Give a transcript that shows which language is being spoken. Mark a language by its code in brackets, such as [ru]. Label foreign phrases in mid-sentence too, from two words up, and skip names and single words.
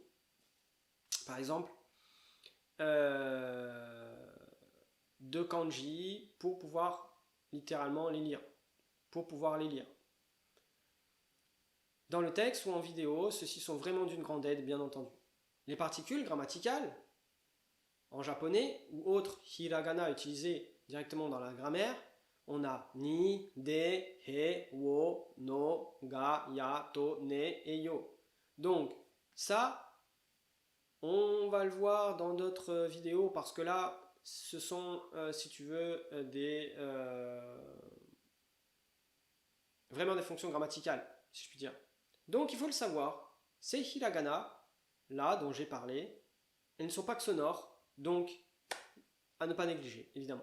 [fr] Par exemple, deux kanji pour pouvoir littéralement les lire. Dans le texte ou en vidéo, ceux-ci sont vraiment d'une grande aide, bien entendu. Les particules grammaticales, en japonais ou autres hiragana utilisés directement dans la grammaire, on a [ja] ni, de, he, wo, no, ga, ya, to, ne et yo. [fr] Donc ça, on va le voir dans d'autres vidéos parce que là, ce sont, si tu veux, vraiment des fonctions grammaticales, si je puis dire. Donc il faut le savoir, ces hiragana, là dont j'ai parlé, elles ne sont pas que sonores, donc à ne pas négliger, évidemment.